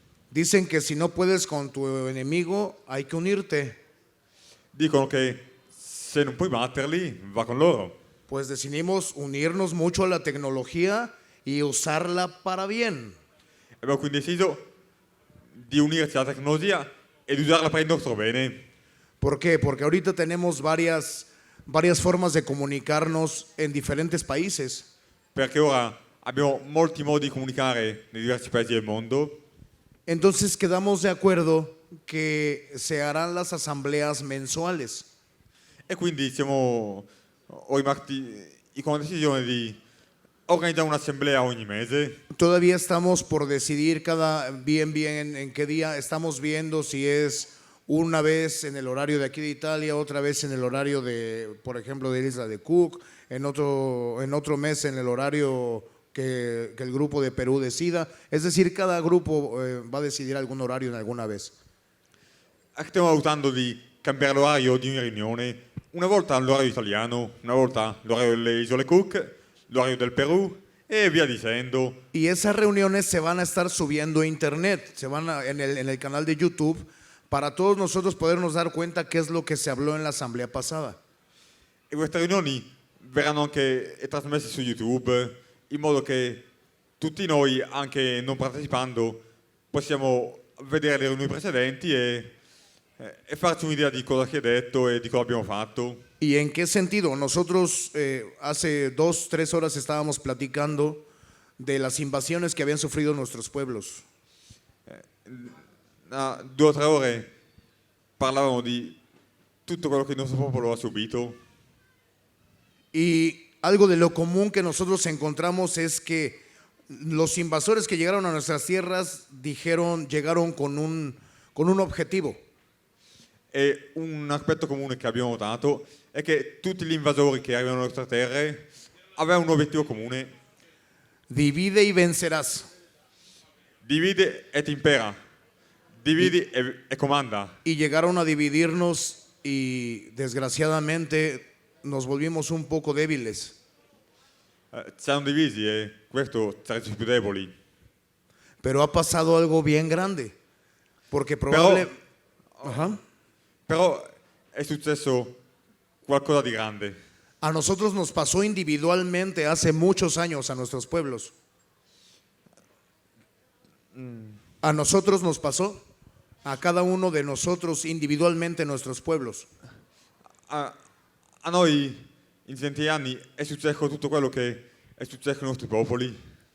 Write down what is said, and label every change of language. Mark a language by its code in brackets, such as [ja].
[es] Dicen que si no puedes con tu enemigo, hay que unirte. [it] Dicono che se non puoi batterli, va con loro. [es] Pues decidimos unirnos mucho a la tecnología y usarla para bien. [it] Abbiamo quindi deciso di unirci alla tecnologia e di usarla per il nostro bene. [es] ¿Por qué? Porque ahorita tenemos varias formas de comunicarnos en diferentes países. [it] Perché ora abbiamo molti modi di comunicare nei diversi paesi del mondo [es] Entonces quedamos de acuerdo que se harán las asambleas mensuales. [it] e quindi siamo rimasti con la decisione di organizzare un'assemblea ogni mese. [es] Todavía estamos por decidir bien en qué día. Estamos viendo si es una vez en el horario de aquí de Italia, otra vez en el horario de, por ejemplo, de Isla de Cook, en otro mes en el horario que el grupo de Perú decida. Es decir, cada grupo va a decidir algún horario en alguna vez. [it] Stiamo valutando di cambiare l'orario di ogni riunione. Una volta l'orario italiano, una volta l'orario delle Isole Cook, l'orario del Perù e via dicendo. [es] Y esas reuniones se van a estar subiendo a internet, en el canal de YouTube, para todos nosotros podernos dar cuenta qué es lo que se habló en la asamblea pasada. [it] E queste riunioni verranno anche trasmesse su YouTube in modo che tutti noi, anche non partecipando, possiamo vedere le riunioni precedenti e farci un'idea di cosa si è detto e di cosa abbiamo fatto. [es] ¿Y en qué sentido? Nosotros hace 2-3 horas estábamos platicando de las invasiones que habían sufrido nuestros pueblos. [it] 2 o 3 ore parlavamo di tutto quello che il nostro popolo ha subito. [es] Y algo de lo común que nosotros encontramos es que los invasores que llegaron a nuestras tierras llegaron con un objetivo. [it] E un aspetto comune che abbiamo notato è che tutti gli invasori che arrivano alle nostre terre avevano un obiettivo comune: [es] Divide y vencerás. [it] divide et impera, dividi e comanda. [es] Y llegaron a dividirnos y desgraciadamente nos volvimos un poco débiles. [it] Ci hanno divisi e questo ci ha reso più deboli. [es] Pero ha pasado algo bien grande. Porque Ajá. [it] Però è successo qualcosa di grande. [es] A nosotros nos pasó individualmente hace muchos años a nuestros pueblos. A nosotros nos pasó, a cada uno de nosotros individualmente en nuestros pueblos. [it] A noi in tanti anni è successo tutto quello che è successo ai nostri popoli.